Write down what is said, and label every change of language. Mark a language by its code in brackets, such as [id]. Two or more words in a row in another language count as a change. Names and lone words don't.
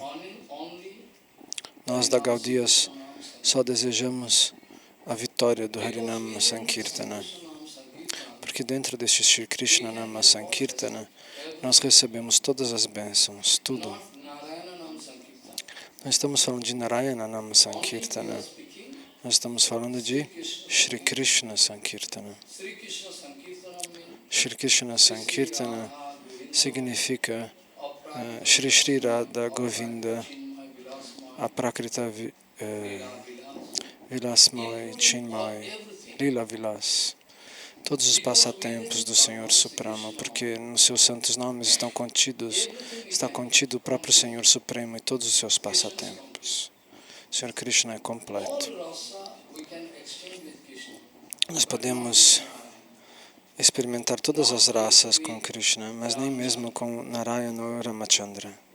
[pt] Nós da Gaudias só desejamos a vitória do Harinama Sankirtana, porque dentro deste Shri Krishna Nama Sankirtana nós recebemos todas as bênçãos, tudo. Não estamos falando de Narayana Nama Sankirtana, nós estamos falando de Shri Krishna Sankirtana. Shri Krishna Sankirtana significa Shri Shri Radha Govinda [sa] Aprakrita Vilasmai Chinmai Lila Vilas. [pt] Todos os passatempos do Senhor Supremo, porque nos seus santos nomes está contido o próprio Senhor Supremo e todos os seus passatempos. O Senhor Krishna é completo. Nós podemos experimentar todas as raças com Krishna, mas nem mesmo com Narayana ou Ramachandra.